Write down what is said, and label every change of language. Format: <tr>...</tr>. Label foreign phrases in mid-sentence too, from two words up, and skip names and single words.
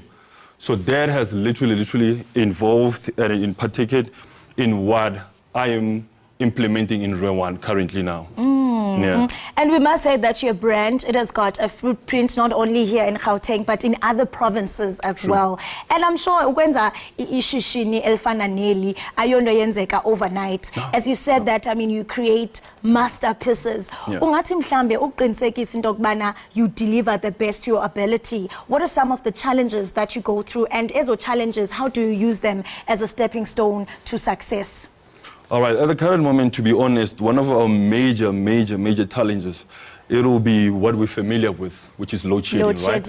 <en>So that has literally involved and in particular in what I am implementing in Rewan currently now. Yeah. And we must say that your brand, it has got a footprint not only here in Gauteng, but in other provinces as well. And I'm sure</en> <xh>ukwenza ishishini elfana neli ayonto yenzeka overnight.</xh> <en>As you said that, I mean, you create masterpieces.</en> <xh>Ungathi mhlambe uqinisekisa into okubana</xh> <en>you deliver the best to your ability. What are some of the challenges that you go through? And as challenges, how do you use them as a stepping stone to success? All right, at the current moment, to be honest, one of our major challenges, it will be what we're familiar with, which is load shedding, right?</en>